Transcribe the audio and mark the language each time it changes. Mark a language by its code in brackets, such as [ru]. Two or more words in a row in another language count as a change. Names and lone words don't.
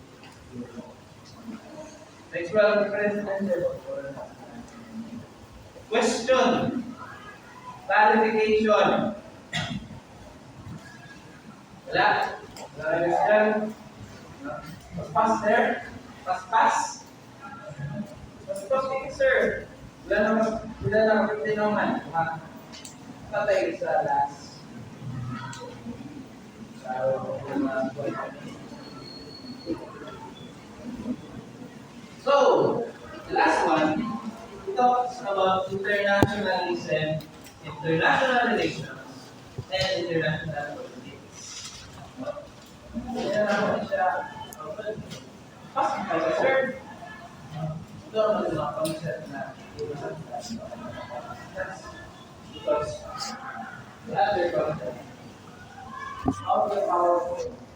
[en] Next one, question, clarification. Wala? Clarification. Pass there? Pass? Pass, [hil] sir. Wala na magtinungan. Patay sa last. [en] So, the last one, it talks about internationalism, international relations, and international politics. [tl] Yan naman siya. Pasok ka, sir. Ito naman yung mga concept na [en] that's because the other concept of the powerful